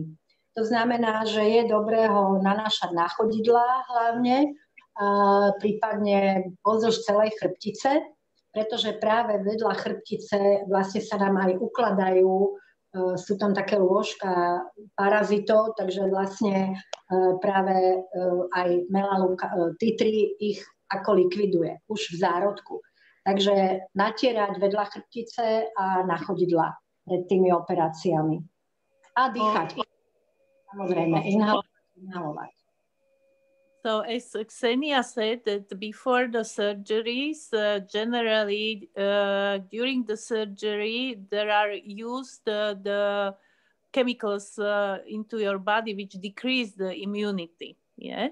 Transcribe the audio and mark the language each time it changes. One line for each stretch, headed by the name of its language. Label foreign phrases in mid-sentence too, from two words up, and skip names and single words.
Slovak: To znamená, že je dobré ho nanášať na chodidlá hlavne, prípadne pozdĺž celej chrbtice, pretože práve vedľa chrbtice vlastne sa nám aj ukladajú, sú tam také lôžka parazitov, takže vlastne práve aj melalúka,
English: tea tree
Slovak: ich ako likviduje už v zárodku. Takže natierať vedľa chrbtice a na chodidla pred tými operáciami. A dýchať. Samozrejme, inhalovať.
English: So as Ksenia said, that before the surgeries, generally during the surgery, there are used the chemicals into your body which decrease the immunity. Yeah.